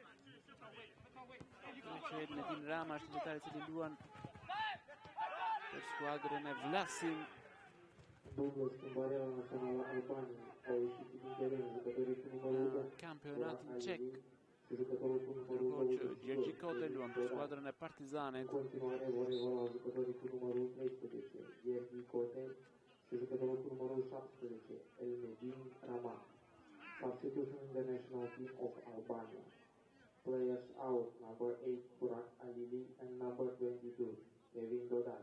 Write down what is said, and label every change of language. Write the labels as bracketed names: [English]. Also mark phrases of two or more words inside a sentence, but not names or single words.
[Albanian] Elmedin Rama është lojtari i cili luan për skuadrën e Vlasin. Në kampionatin çek. Ndërkohë që Gjergji Kote luan për skuadrën e Partizanit. [Romanian] Jucătorul cu numărul 17, Elmedin Rama. [English] Substitution in the national team of Albania. Players out, number 8, Burak Alili, and number 22, Kevin Dodaj.